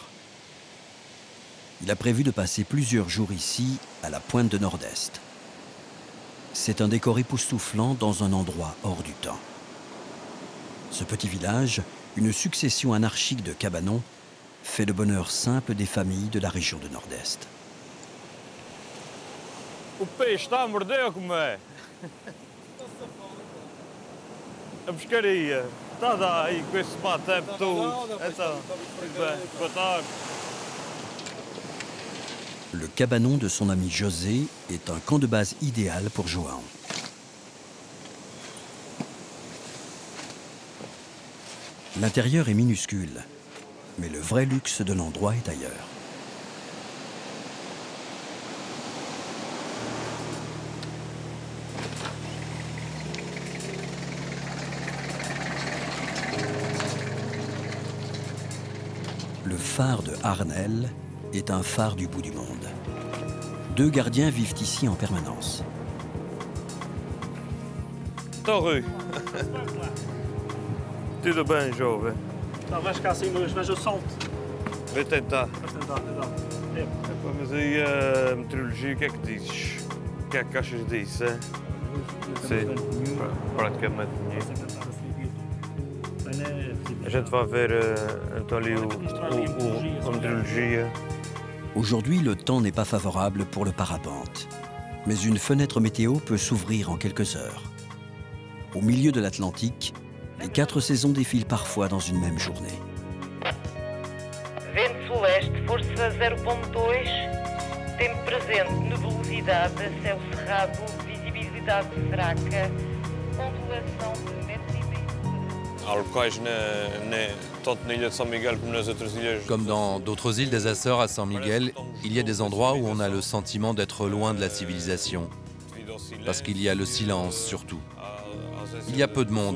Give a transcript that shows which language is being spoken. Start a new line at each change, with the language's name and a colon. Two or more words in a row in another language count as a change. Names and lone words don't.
French: Il a prévu de passer plusieurs jours ici, à la pointe de Nord-Est. C'est un décor époustouflant dans un endroit hors du temps. Ce petit village, une succession anarchique de cabanons, fait le bonheur simple des familles de la région de Nord-Est.
Portuguese: O peixe está a morder como é? A pescaria. Está aí com esse mate todo. Então, boa tarde.
French: Le cabanon de son ami José est un camp de base idéal pour João. L'intérieur est minuscule, mais le vrai luxe de l'endroit est ailleurs. Le phare de Arnel est un phare du bout du monde. 2 gardiens vivent ici en permanence.
Portuguese: Torre. Tudo bem, jovem? Não, vais ficar assim, mas eu solto. Vai tentar. Vais tentar. Mas aí a meteorologia, o que é que dizes? O que é que achas disso, hein? Sim, praticamente nenhum.
French: Aujourd'hui, le temps n'est pas favorable pour le parapente. Mais une fenêtre météo peut s'ouvrir en quelques heures. Au milieu de l'Atlantique, les 4 saisons défilent parfois dans une même journée.
Portuguese: Vento sul-leste, força 0.2, tempo presente, nebulosidade, céu cerrado, visibilidade fraca, ondulação de 1,5 m.
French: Comme dans d'autres îles des Açores à San Miguel, il y a des endroits où on a le sentiment d'être loin de la civilisation. Parce qu'il y a le silence surtout. Il y a peu de monde.